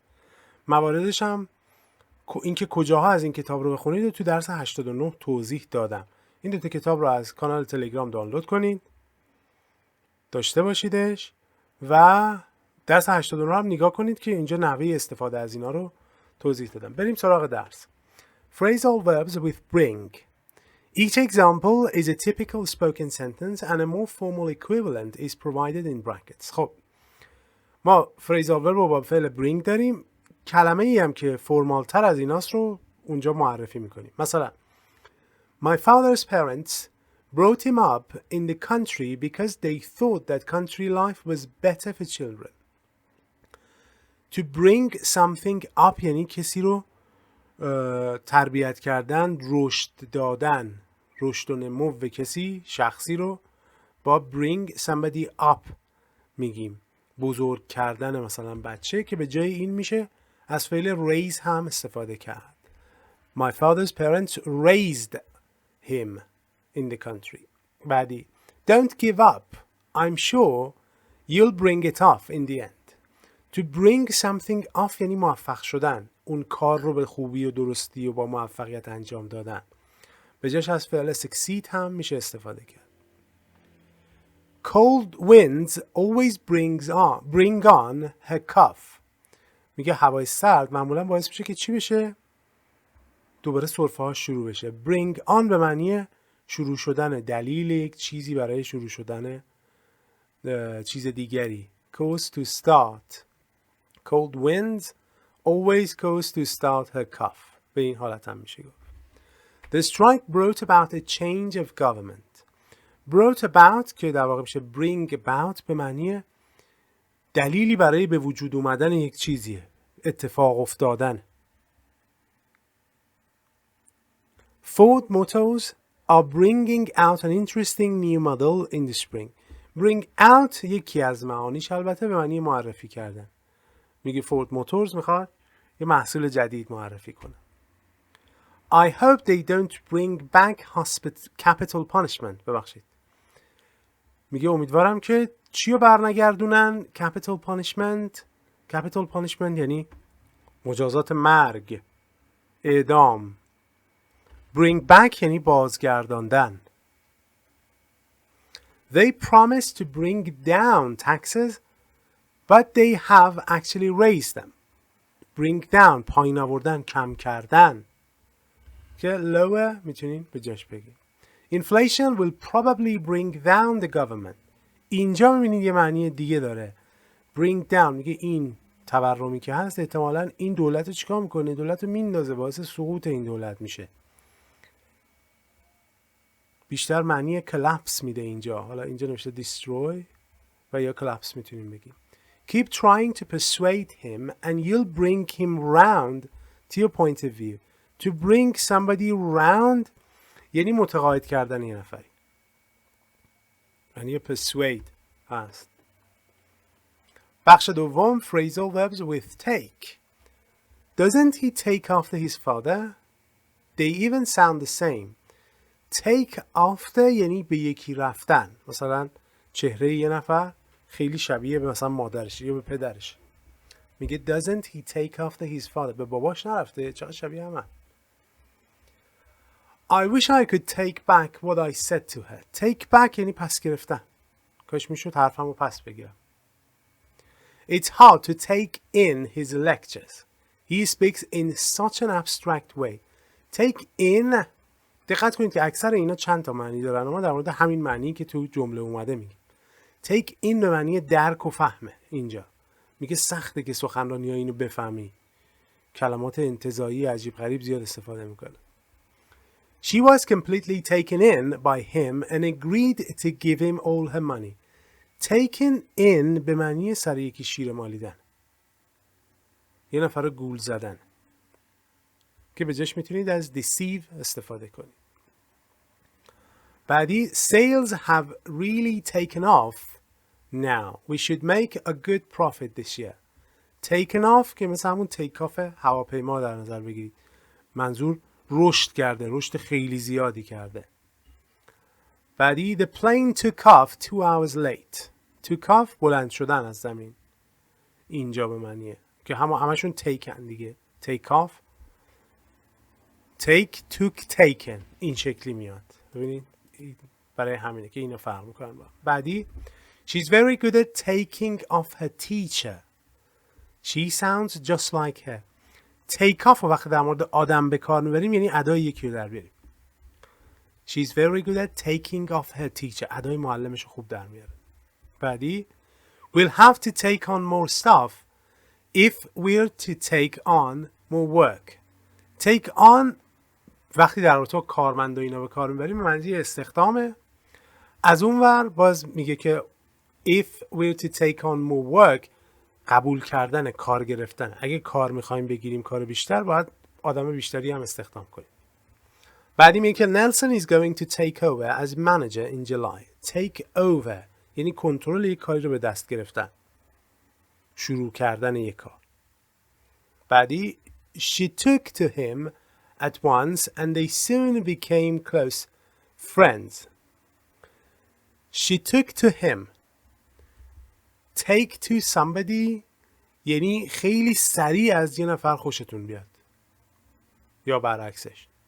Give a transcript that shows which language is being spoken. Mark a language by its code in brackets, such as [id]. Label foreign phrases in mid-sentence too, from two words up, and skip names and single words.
[fa] مواردش هم اینکه کجاها از این کتاب رو بخونید و تو درس 89 توضیح دادم. این دو تا کتاب رو از کانال تلگرام دانلود کنید، داشته باشیدش و درس 89 رو هم نگاه کنید که اینجا نحوه استفاده از اینا رو توضیح دادم. بریم سراغ درس. [en] Phrasal verbs with bring. Each example is a typical spoken sentence and a more formal equivalent is provided in brackets. [fa] خب ما [en] phrasal verb [fa] رو با فعل bring داریم، کلمه ای هم که فرمال تر از ایناست رو اونجا معرفی میکنیم. [en] مثلا My father's parents brought him up in the country because they thought that country life was better for children. To bring something up [fa] یعنی کسی رو تربیت کردن، رشد دادن، رشد و نمو به کسی، شخصی رو با [en] bring somebody up [fa] میگیم. بزرگ کردن مثلا بچه که به جای این میشه از فعل raise هم استفاده کرد. [en] My father's parents raised him in the country. بعدی Don't give up. I'm sure you'll bring it off in the end. To bring something off [fa] یعنی موفق شدن، اون کار رو به خوبی و درستی و با موفقیت انجام دادن. به جاش از فعل succeed هم میشه استفاده کرد. [en] Cold winds always bring on her cough. [fa] میگه هوای سرد معمولا باعث میشه که چی بشه؟ دوباره سرفه ها شروع بشه. [en] bring on [fa] به معنی شروع شدن، دلیل یک چیزی برای شروع شدن چیز دیگری. [en] cause to start. Cold winds always cause to start her cough. [fa] به این حالت هم میشه گفت. [en] The strike brought about a change of government. brought about [fa] که در واقع میشه [en] bring about [fa] به معنی دلیلی برای به وجود اومدن یک چیزیه، اتفاق افتادن. [en] Ford Motors are bringing out an interesting new model in the spring. Bring out [fa] یکی از معانیش البته به معنی معرفی کردن. میگه فورد موتورز میخواد یه محصول جدید معرفی کنه. [en] I hope they don't bring back capital punishment. [fa] ببخشید. میگه امیدوارم که چی رو برنگردونن؟ [en] capital punishment. capital punishment [fa] یعنی مجازات مرگ، اعدام. [en] bring back [fa] یعنی بازگرداندن. [en] They promised to bring down taxes but they have actually raised them. bring down [fa] پایین آوردن، کم کردن که lower میتونین به جاش بگیم. [en] Inflation will probably bring down the government. [fa] اینجا میبینید یه معنی دیگه داره. [en] bring down [fa] میگه این تورمی که هست احتمالاً این دولت رو چیکار میکنه؟ دولت رو میندازه، باعث سقوط این دولت میشه. بیشتر معنی collapse میده اینجا. حالا اینجا نوشته destroy و یا collapse میتونیم بگیم. [en] Keep trying to persuade him and you'll bring him round to your point of view. To bring somebody round [fa] یعنی متقاعد کردن یه نفری. یعنی persuade هست. بخش دوم [en] phrasal verbs with take. Doesn't he take after his father? They even sound the same. take after [fa] یعنی به یکی رفتن. مثلا چهره یه نفر خیلی شبیه به مثلا مادرش یا به پدرش. [en] میگه doesn't he take after his father. [fa] به باباش نرفته، چقدر شبیه همه. [en] I wish I could take back what I said to her. Take back [fa] یعنی پس گرفتن. کاش میشد حرفمو پس بگیرم. [en] It's hard to take in his lectures. He speaks in such an abstract way. Take in [fa] دقت کنید که اکثر اینا چند تا معنی دارن. ما در مورد همین معنی که تو جمله اومده میگیم. [en] take in [fa] به معنی درک و فهمه. اینجا میگه سخته که سخنرانی ها اینو بفهمی. کلمات انتزاعی عجیب غریب زیاد استفاده میکنه. [en] She was completely taken in by him and agreed to give him all her money. Taken in [fa] به معنی سر یکی شیر مالیدن. یه نفر رو گول زدن. که به جاش میتونید از deceive استفاده کنید. بعدی [en] sales have really taken off now. We should make a good profit this year. taken off [fa] که مثل همون [en] take off [fa] هواپیما در نظر بگیرید. منظور رشد کرده، رشد خیلی زیادی کرده. [en] بعدی the plane took off 2 hours late. took off [fa] بلند شدن از زمین. اینجا به معنیه که همشون taken دیگه. [en] take off take took taken [fa] این شکلی میاد. ببینید برای همینه که اینو فرق میکنن با. [en] بعدی she's very good at taking off her teacher. She sounds just like her. take off [fa] وقتی در مورد آدم به کار میبریم یعنی ادای یکی رو در بیاریم. [en] She's very good at taking off her teacher. [fa] ادای معلمش رو خوب در میاره. [en] بعدی we'll have to take on more stuff if we're to take on more work. take on [fa] وقتی در رابطه با کارمند و اینا به کار میبریم معنی استخدامه. از اون ور باز میگه که [en] if we're to take on more work [fa] قبول کردن، کار گرفتن. اگه کار میخوایم بگیریم کار بیشتر باید آدم بیشتری هم استخدام کنیم. بعدی میگه که [en] Nelson is going to take over as manager in July. take over [fa] یعنی کنترل یک کاری رو به دست گرفتن، شروع کردن یک کار. [en] بعدی she took to him at once and they soon became close friends. She took to him. take to somebody [fa] یعنی خیلی سریع از یه نفر خوشتون بیاد یا برعکسش.